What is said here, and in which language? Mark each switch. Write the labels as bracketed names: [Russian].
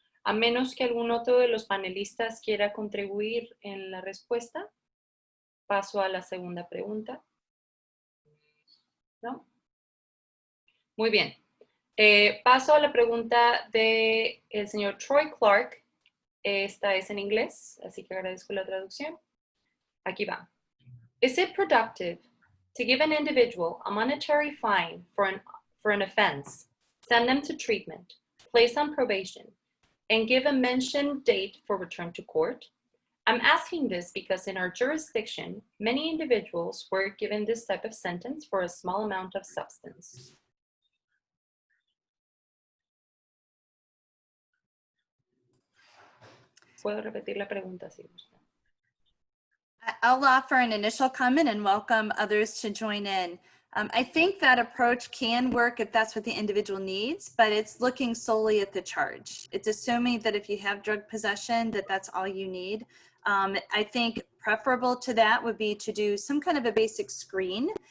[Spanish] A menos que algún otro de los panelistas quiera contribuir en la respuesta, paso a la segunda pregunta. ¿No? Muy bien. Paso a la pregunta del señor Troy Clark. Esta es en inglés, así que agradezco la traducción. Aquí va. [English] Is it productive to give an individual a monetary fine for an offense, send them to treatment, place on probation, and give a mentioned date for return to court? I'm asking this because in our jurisdiction, many individuals were given this type of sentence for a small amount of substance. [Spanish] Puedo repetir la pregunta si gusta. [English] I'll offer an initial comment and welcome others to join in. I think that approach can work if that's what the individual needs, but it's looking solely at the charge. It's assuming that if you have drug possession, that that's all you need. I think preferable to that would be to do some kind of a basic screen.